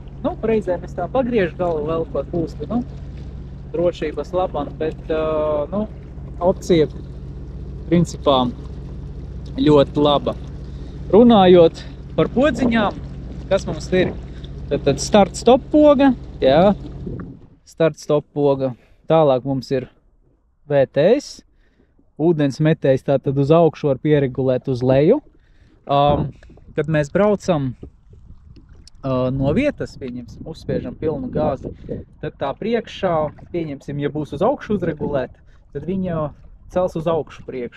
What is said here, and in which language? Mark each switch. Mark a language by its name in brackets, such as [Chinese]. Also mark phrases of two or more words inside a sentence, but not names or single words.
[Latvian] Nu, reizēm es tā pagriežu galvu vēl par pūsli, nu, drošības labam, bet, nu, opcija, principā, ļoti laba. Runājot par podziņām, kas mums ir? Tad start-stop poga, jā, start-stop poga. Tālāk mums ir VTS, ūdens metējs, tātad uz augšu var pieregulēt uz leju. Kad mēs braucam no vietas, pieņemsim, uzspiežam pilnu gāzi, tad tā priekšā, pieņemsim, ja būs uz augšu uzregulēta, tad viņa cels uz augšu priekšu.